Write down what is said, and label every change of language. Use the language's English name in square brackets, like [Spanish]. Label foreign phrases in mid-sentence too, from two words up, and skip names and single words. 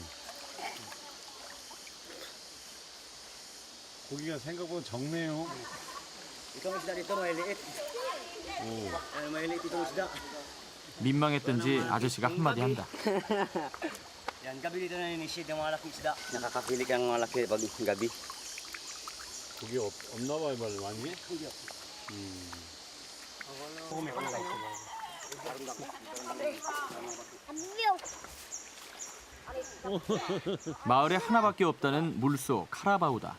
[Korean] 고기가 생각보다 적네요. 민망했던지 아저씨가 한마디 한다. [Filipino] Yan, gabi dito na inisip yung malaking isda. Nakakapili kang malaki pag gabi. [Korean] 고기 없나 봐요, 많이? 마을에 하나밖에 없다는 물소 카라바우다.